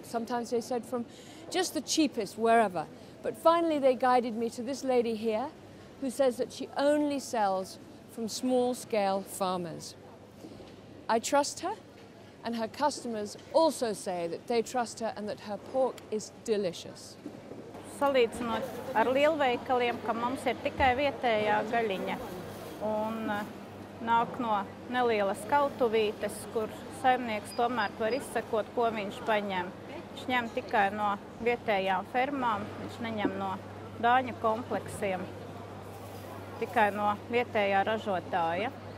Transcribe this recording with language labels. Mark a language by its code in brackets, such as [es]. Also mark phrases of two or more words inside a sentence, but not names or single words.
[en] Sometimes they said from just the cheapest, wherever. But finally they guided me to this lady here who says that she only sells from small-scale farmers. I trust her, and her customers also say that they trust her and that her pork is delicious. [lv] Salīdzinot ar lielveikaliem, ka mums ir tikai vietējā gaļiņa un nāk no nelielas kautuvītes, kur saimnieks tomēr var izsekot, ko viņš paņem. Viņš ņem tikai no vietējām fermām, viņš neņem no dāņu kompleksiem, tikai no vietējā ražotāja.